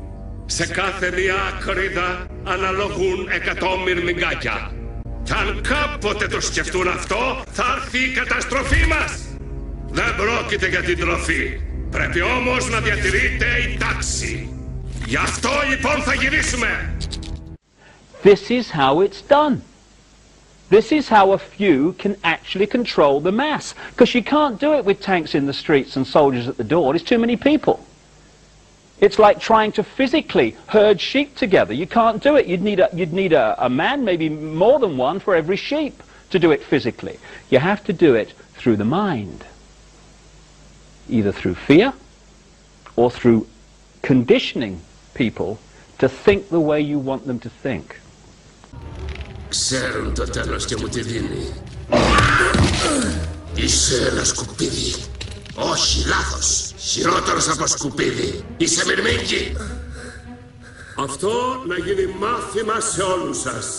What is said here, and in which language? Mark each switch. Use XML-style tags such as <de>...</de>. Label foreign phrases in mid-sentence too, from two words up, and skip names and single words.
<el>Σε κάθε μία ακρίδα αναλογούν 100 μυρμηγκάκια. Κι αν κάποτε το σκεφτούν αυτό, θα έρθει η καταστροφή μας. Δεν πρόκειται για την τροφή. Πρέπει όμως να διατηρείται η τάξη. Γι' αυτό λοιπόν θα γυρίσουμε.</el> <en>This is how it's done. This is how a few can actually control the mass. Because you can't do it with tanks in the streets and soldiers at the door. There's too many people. It's like trying to physically herd sheep together. You can't do it. You'd need a man, maybe more than one, for every sheep to do it physically. You have to do it through the mind. Either through fear or through conditioning people to think the way you want them to think.</en> <el>Ξέρουν το τέλος και μου τη δίνει. Είσαι ένα σκουπίδι. Όχι, λάθος. Χειρότερος από σκουπίδι. Είσαι μυρμήγκι. Αυτό να γίνει μάθημα σε όλους σας.</el>